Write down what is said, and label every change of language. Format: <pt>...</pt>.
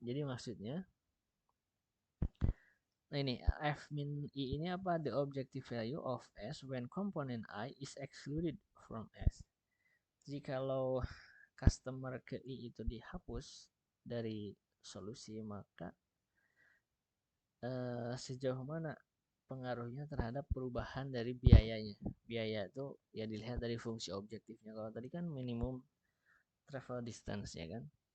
<id>Jadi maksudnya, nah ini F min I ini apa?</id> <en>The objective value of S when component I is excluded from S.</en> <id>Jadi kalau customer ke I itu dihapus dari solusi, maka sejauh mana pengaruhnya terhadap perubahan dari biayanya. Biaya itu ya dilihat dari fungsi objektifnya. Kalau tadi kan minimum travel distance ya kan.</id>